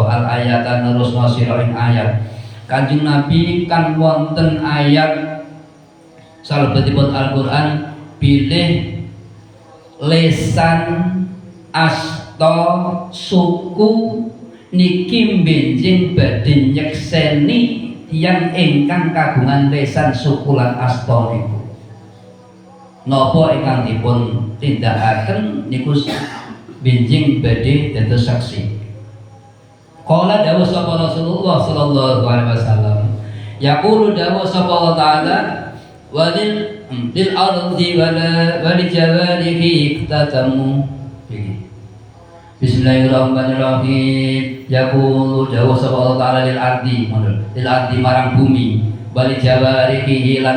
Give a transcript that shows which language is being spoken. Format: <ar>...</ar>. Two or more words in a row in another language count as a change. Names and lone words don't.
<jv>Al ayatan terusna sira ing ayat. Kanjeng Nabi kan wonten ayat salebetipun Al-Qur'an pilih lesan asta suku niki benjing badhe nyekseni yang ingkang kagungan lesan suku lan asta niku. Napa ingkang dipun tindakaken niku benjing badhe dados saksi.</jv> <ar>Qala</ar> <jv>dawuh sapa</jv> <ar>رسول الله صلى الله عليه وسلم يقول</ar> <jv>dawuh sapa</jv> <ar>الله تعالى وللأرض والجوارح اكتتموا. Bismillahirrahmanirrahim. Yaqulu</ar> <jv>dawuh sapa</jv> <ar>الله تعالى للأرض</ar> <jv>marang bumi</jv> <ar>والجوارح lan</ar>